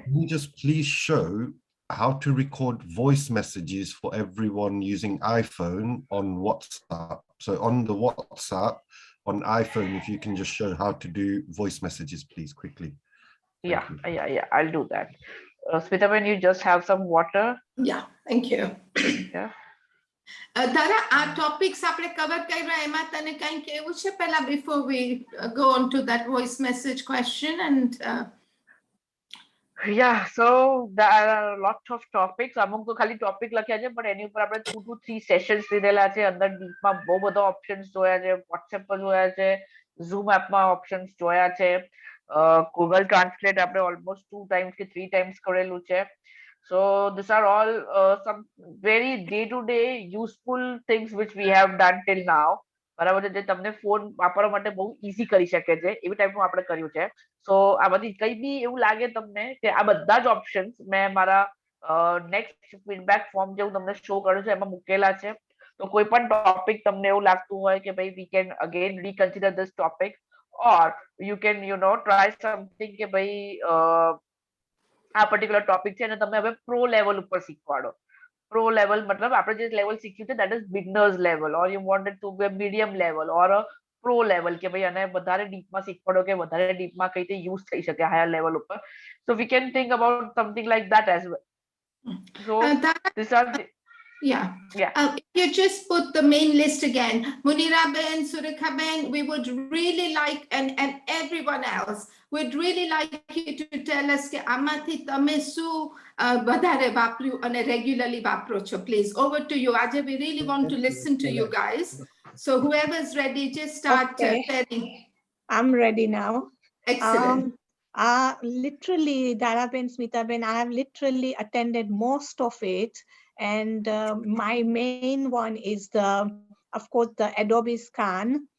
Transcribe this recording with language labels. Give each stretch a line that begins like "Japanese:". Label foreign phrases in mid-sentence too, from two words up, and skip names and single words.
English: Can you just please show how to record voice messages for everyone using iPhone on WhatsApp? So on the WhatsApp, on iPhone, if you can just show how to do voice messages, please, quickly. Yeah, I'll do that. Smita, when you just have some water. Yeah, thank you. Yeah. Tara, our topics
Gujarati: આપણે cover કર્યા, એમાં તને કંઈ કહેવું છે પહેલા
English: before we go on to that voice message question? And Yeah, so there are a lot of topics.
Gujarati: અમુક તો ખાલી ટોપિક લખ્યા છે, પણ એની ઉપર આપણે 2 to 3 સેશન્સ લીધેલા છે. અંદર ડીપમાં બહુ બધા ઓપ્શન્સ જોયા છે, WhatsApp પર જોયા છે, Zoom એપમાં ઓપ્શન્સ જોયા છે, Google Translate આપણે almost 2 times કે 3 times કરેલું છે.
English: So these are all some very day-to-day useful things which we have done till now.
Gujarati: બરાબર છે, જે તમને ફોન વાપરવા માટે બહુ ઈઝી કરી શકે છે, એવી ટાઈપનું આપણે કર્યું છે. સો આ બધી કઈ બી એવું લાગે તમને કે આ બધા જ ઓપ્શન્સ મેં મારા
English: next feedback form
Gujarati: જેવું તમને શો કર્યું છે એમાં મૂકેલા છે. તો કોઈ પણ ટોપિક તમને એવું લાગતું હોય કે ભાઈ
English: we can again reconsider this topic, or you can try something
Gujarati: કે ભાઈ આ
English: particular topic
Gujarati: છે અને તમે હવે
English: pro level
Gujarati: ઉપર શીખવાડો.
English: Pro level
Gujarati: मतलब આપણે જે લેવલ શીખ્યું છે
English: that is beginners level, or you wanted to be a medium level or a pro level
Gujarati: કે ભાઈ આને વધારે ડીપમાં શીખવાડો કે વધારે ડીપમાં કઈ રીતે યુઝ થઈ શકે
English: higher level
Gujarati: ઉપર.
English: So we can think about something like that as well. So these are the, yeah. If you just put the main list again, Munira Ben, Surekha Ben, we would really like, and everyone else would really like you to tell us
Gujarati: કે આમાંથી તમે શું વધારે વાપર્યું અને regularly વાપરો છો.
English: Please, over to you. Ajay, we really want to listen to you guys. So whoever's ready, just start sharing. I'm ready now. Excellent. Literally, Daraben, Smitaben, I have literally attended most of it. And my main one is of course, the Adobe Scan.